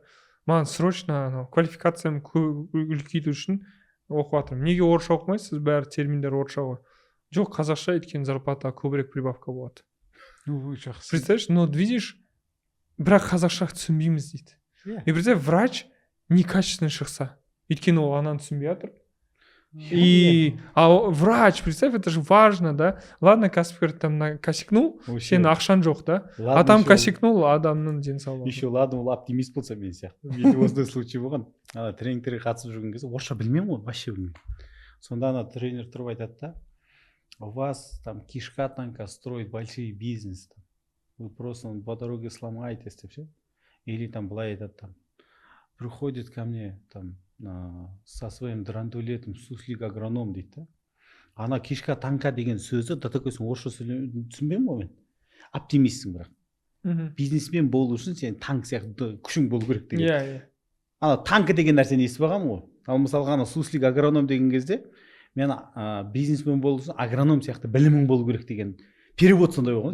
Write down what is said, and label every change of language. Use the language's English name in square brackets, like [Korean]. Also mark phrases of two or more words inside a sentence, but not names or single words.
[Kazakh] Маған срочно квалификациям үлкейту үшін оқып жатырмын. Неге орысша оқымайсыз? Сіз бәрі терминдер орысша ғой. Жоқ, қазақша, өйткені зарплата көбірек прибавка болады. Жақсы. [Russian] Представляешь, но видишь, [Kazakh] бірақ қазақша түсінбейміз дейді. [Russian] И представь, врач некачественно [Kazakh] шықса, өйткені ол ананы түсінбей жатыр. [Russian] Врач, представь, это же важно, да? Ладно, [Kazakh] кәсіпкер [Russian] там косякнул, [Kazakh] сен ақшан жоқ, да? [Russian] А там косякнул, [Kazakh] адамның денсаулығы. [Russian] Еще ладно, [Kazakh] ол оптимист болса мен сияқты. Менде осындай случай болған. Тренингтерге қатысып жүрген кезде орысша білмеймін ғой, вообще білмеймін. Сонда ана тренер тұрып айтады да: [Russian] у вас там кишка тонка строить большие бизнес. Вы просто по дороге сломаетесь, [Kazakh] деп ше. [Russian] Или там [Kazakh] былай айтады [Russian] там: приходит ко мне там со своим драндулетом суслик агроном [Kazakh] дейді да. Ана кишка танка деген сөзі [Russian] до такой [Kazakh] орысша түсінбеймін ғой мен. Оптимистсің бірақ. Бизнесмен болу үшін сен танк сияқты күшің болу керек деген. Иә. Ана танк деген нәрсені естіп алғанмын ғой. Ал мысалға ана суслик агроном деген кезде мен бизнесмен болу үшін агроном сияқты білімің болу керек деген перевод сондай болған.